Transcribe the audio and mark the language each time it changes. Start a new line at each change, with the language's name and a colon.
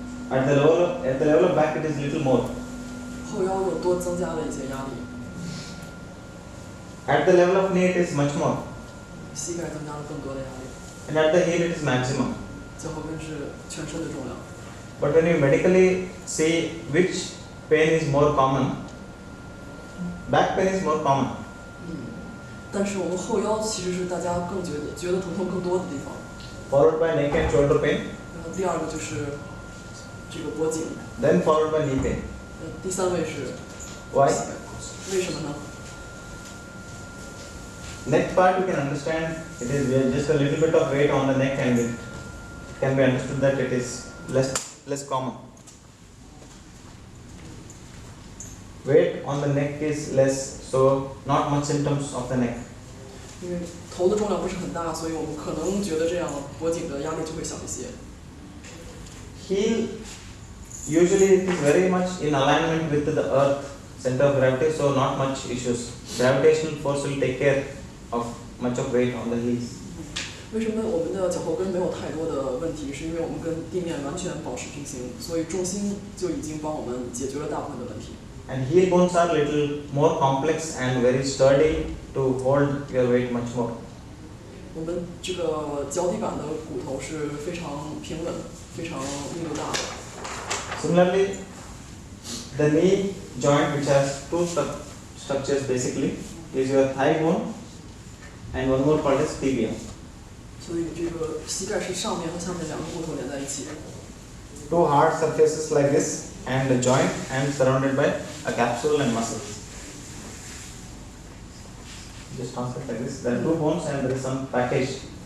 English: At the level of back, it is little more.
Chinese: 后腰又多增加了一些压力，
English: At the level of knee, it is much more.
Chinese: 膝盖增加了更多的压力，
English: And at the heel, it is maximum.
Chinese: 脚后跟是全身的重量。
English: But when you medically see which pain is more common, back pain is more common.
Chinese: 但是我们后腰其实是大家更觉得疼痛更多的地方。
English: Followed by neck and shoulder pain.
Chinese: 然后第2个就是这个脖颈，
English: Then followed by knee pain.
Chinese: 第3位是
English: Why?
Chinese: 膝盖。为什么呢？
English: Neck part you can understand. It is just a little bit of weight on the neck, and it can be understood that it is less common. Weight on the neck is less, so not much symptoms of the neck.
Chinese: 因为头的重量不是很大，所以我们可能觉得这样脖颈的压力就会小一些。
English: Heel, usually it is very much in alignment with the earth center of gravity, so not much issues. Gravitational force will take care of much of weight on the heels.
Chinese: 为什么我们的脚后跟没有太多的问题？是因为我们跟地面完全保持平行，所以重心就已经帮我们解决了大部分的问题。
English: And heel bones are little more complex and very sturdy to hold your weight much more.
Chinese: 我们这个脚底板的骨头是非常平稳、非常密度大的。
English: Similarly, The knee joint, which has two structures basically, is your thigh bone and one more called as tibia.
Chinese: 所以这个膝盖是上面和下面两个骨头连在一起。
English: Two hard surfaces like this and a joint and surrounded by a capsule and muscles. Just translate like this. There are two bones and there is some package.